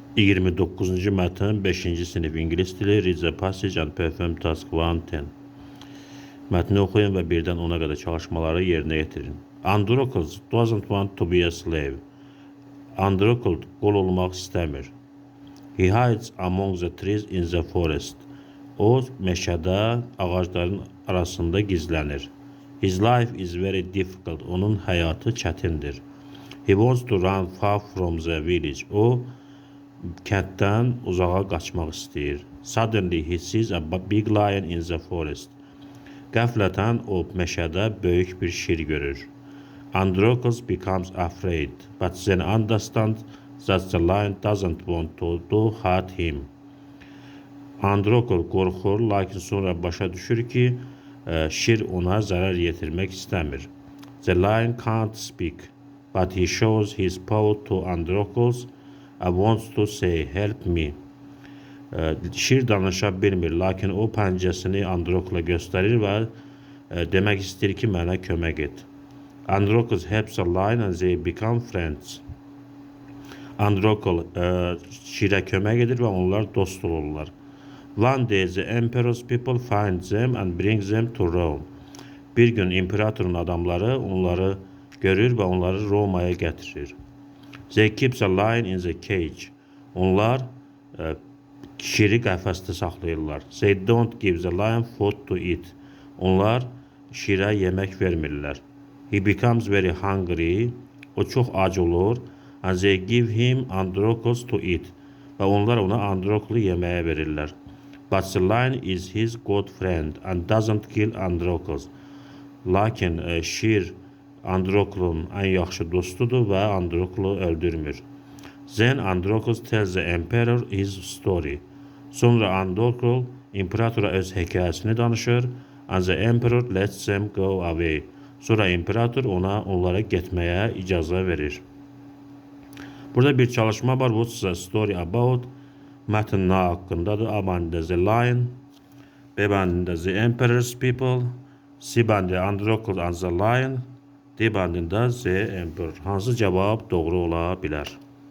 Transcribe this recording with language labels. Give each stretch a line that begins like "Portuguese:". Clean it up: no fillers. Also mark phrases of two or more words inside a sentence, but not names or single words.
Azerbaijani: 29-cu mətn 5-ci sinif ingilis dili
English: Read the passage and perform task 1-10.
Azerbaijani: Mətni oxuyun və 1-dən 10-a qədər çalışmaları yerinə yetirin.
English: Androcles doesn't want to be a slave.
Azerbaijani: Androcle qul olmaq istəmir.
English: He hides among the trees in the forest.
Azerbaijani: O meşədə ağacların arasında gizlənir.
English: His life is very difficult.
Azerbaijani: Onun həyatı çətindir.
English: He wants to run far from the village.
Azerbaijani: O kənddən uzağa qaçmaq istəyir.
English: Suddenly he sees a big lion in the forest.
Azerbaijani: Qəflətən o meşədə böyük bir şir görür.
English: Androcles becomes afraid, but then understands that the lion doesn't want to hurt him.
Azerbaijani: Androcle qorxur, lakin sonra başa düşür ki, şir ona zərər yetirmək istəmir.
English: The lion can't speak, but he shows his paw to Androcles and wants to say, help me.
Azerbaijani: Şir danışa bilmir, lakin o pəncəsini Androcle'a göstərir və demək istəyir ki, mənə kömək et.
English: Androcles helps the lion and they become friends.
Azerbaijani: Androcle şirə kömək edir və onlar dost olurlar.
English: One day the emperor's people find them and bring them to Rome.
Azerbaijani: Bir gün imperatorun adamları onları görür və onları Romaya gətirir.
English: They keep the lion in the cage.
Azerbaijani: Onlar şiri qəfəsdə saxlayırlar.
English: They don't give the lion food to eat.
Azerbaijani: Onlar şirə yemək vermirlər.
English: He becomes very hungry.
Azerbaijani: O çox ac olur.
English: And they give him Androcles to eat.
Azerbaijani: Və onlar ona Androcle'u yeməyə verirlər.
English: But the lion is his good friend and doesn't kill Androcles.
Azerbaijani: Lakin şir Androcle'un ən yaxşı dostudur və Androcle'u öldürmür.
English: Then Androcles tells the emperor his story.
Azerbaijani: Sonra Androcle imperatora öz hekayəsini danışır.
English: And the emperor lets them go away.
Azerbaijani: Sonra imperator onlara getməyə icazə verir. Burada bir çalışma var.
English: What's the story about?
Azerbaijani: Mətn nə haqqındadır?
English: A bəndində the lion, B bəndində the emperor's people, C bəndində Androcle and the lion, D bəndində the emperor.
Azerbaijani: Hansı cavab doğru ola bilər?